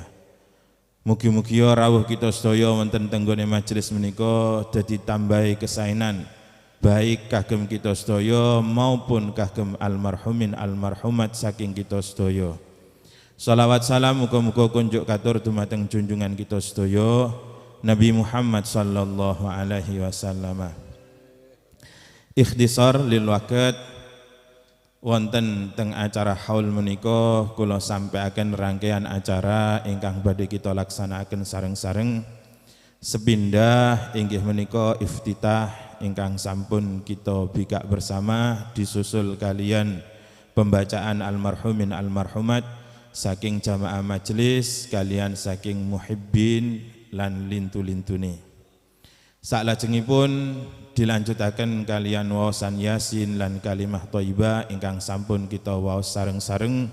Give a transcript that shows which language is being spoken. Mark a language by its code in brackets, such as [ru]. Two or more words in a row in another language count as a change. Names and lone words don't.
[jv] Mugi-mugi rawuh kita sedaya wonten tenggone majelis menika dadi tambahi kesaenan baik kagem kita sedaya maupun kagem [ar] المرحومين المرحومات [jv] saking kita sedaya. Shalawat salam muga-muga kunjuk katur dumateng junjungan kita sedaya Nabi Muhammad [ar] صلى الله عليه وسلم. اختصار للوقت, [jv] wonten teng acara haul menika kula sampaikan rangkaian acara ingkang badhe kita laksanakaken sareng-sareng. Sepindah inggih menika iftitah ingkang sampun kita bikak bersama disusul kalian pembacaan [ar] المرحومين المرحومات [jv] saking jamaah majelis kalian saking muhibbin lan lintu-lintune. Salajengipun dilanjutaken kalian waosan yasin lan [ar] كلمة طيبة [jv] ingkang sampun kita waos sareng-sareng.